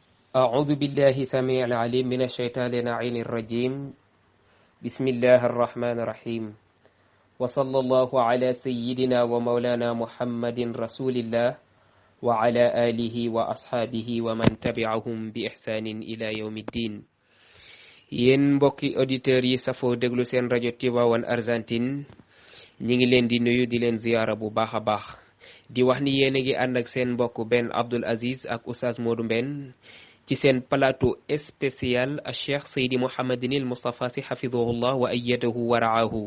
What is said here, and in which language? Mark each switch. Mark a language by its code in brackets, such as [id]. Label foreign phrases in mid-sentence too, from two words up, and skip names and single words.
[ar] أعوذ بالله سميع العليم من الشيطان اللعين الرجيم. بسم الله الرحمن الرحيم. وصلى الله على سيدنا ومولانا محمد رسول الله وعلى آله وأصحابه ومن تبعهم بإحسان إلى يوم الدين. [wo] yéen mbokki auditeurs yi safoo déglu seen rajo Tivaouane Argentine ñi ngi leen di nuyu di leen ziyaara bu baax a baax di wax ni yéen a ngi ànd ak seen mbokk Ben Abdoul Aziz ak Oustaz Modou Mbène ci seen [fr] plateau spécial [wo] a Cheikh Seydi Mouhamadinil Moustapha Sy [ar] حفظه الله وأيده ورعاه.